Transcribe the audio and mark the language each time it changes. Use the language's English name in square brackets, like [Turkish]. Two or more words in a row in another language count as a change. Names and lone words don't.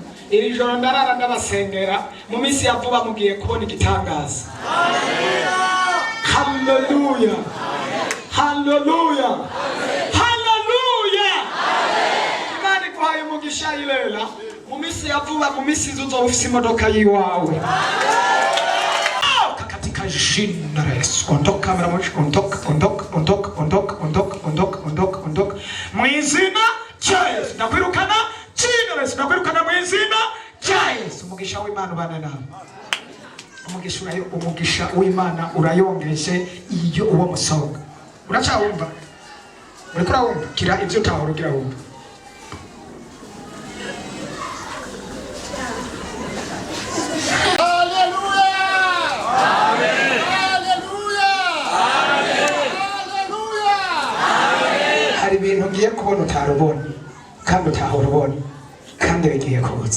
[Rundi] Iri joro ndarara ndabasengera. Mu minsi ya vuba mugiye kubona igitangaza. Haleluya. Haleluya. Haleluya. Imana ikuhaye umugisha Ilela. Mu minsi ya vuba, mu minsi uzoba ufise imodoka yiwawe. [Swahili] Katika jina la Yesu. Ondoka mara moja, ondoka. [Rundi] izina rya Yesu. Ndakwirukana jina Yesu, ndakwirukana mu izina rya Yesu. Umugisha w'Imana ubane nawe. Umugisha w'Imana urayongeje iyo uwo musonga. Uracyawumva? Uriko urawumva? Kira ivyo utahora ugira wumva. Hari ibintu ugiye kubona utarubona kandi utahora ubona kandi bigiye kuza.